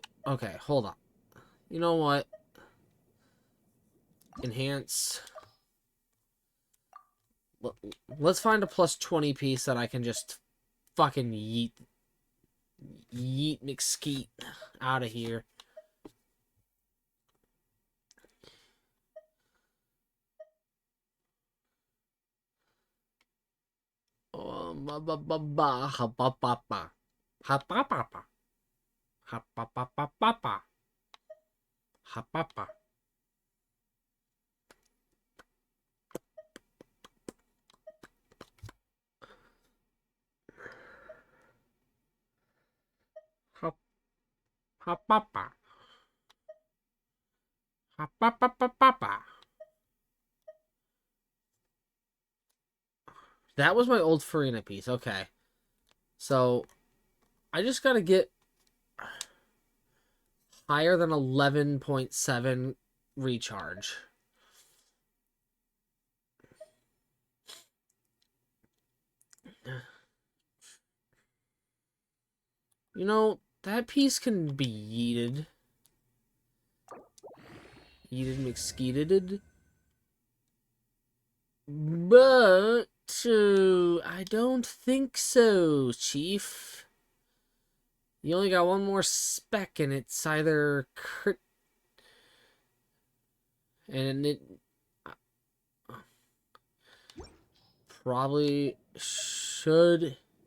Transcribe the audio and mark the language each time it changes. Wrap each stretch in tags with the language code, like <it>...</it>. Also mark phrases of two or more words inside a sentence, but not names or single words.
<en>Okay, hold on. You know what? Enhance. let's find a plus 20 piece that I can just fucking yeet McSkeet out of here. Ba ba ba ba ha ba ba ba ha ba ba ba ha ba ba ba ba ba ha ba ba. Ha ha ba ba ha ba ba ba ba ba. That was my old Farina piece. Okay. So, I just gotta get higher than 11.7 recharge. You know, that piece can be yeeted. Yeeted McSkeeted. But... I don't think so, Chief. You only got one more spec, and it's either crit... And it... probably should...</en>